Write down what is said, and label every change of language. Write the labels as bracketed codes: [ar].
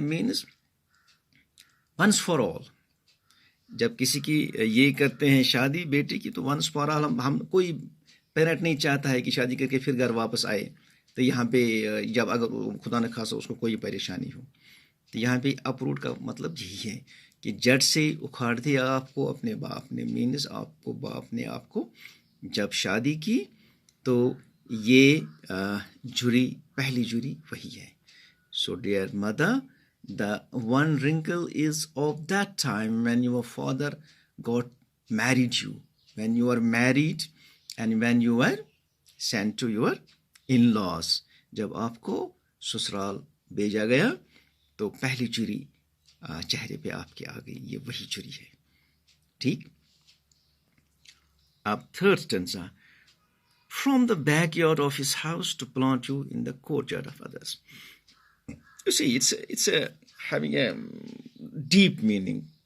[en] Means once for all. [ur] جب کسی کی یہ کرتے ہیں شادی بیٹی کی, تو ونس فار آل ہم کوئی پیرنٹ نہیں چاہتا ہے کہ شادی کر کے پھر گھر واپس آئے, تو یہاں پہ جب اگر خدا نہ خاصا اس کو کوئی پریشانی ہو. تو یہاں پہ اپروٹ کا مطلب یہی ہے کہ جڑ سے اکھاڑ دیا آپ کو اپنے باپ نے. مینس آپ کو باپ نے آپ کو جب شادی کی تو یہ جھری, پہلی جھری وہی ہے. [en] So dear mother, the one wrinkle is of that time when your father got married you, when you were married and when you were sent to your in-laws. [ur] جب آپ کو سسرال بھیجا گیا تو پہلی جھری چہرے پہ آپ کے آ گئی, یہ وہی جھری ہے. ٹھیک, اب third stanza. [en] From the backyard of his house to plant you in the courtyard of others. You see, it's having a deep meaning.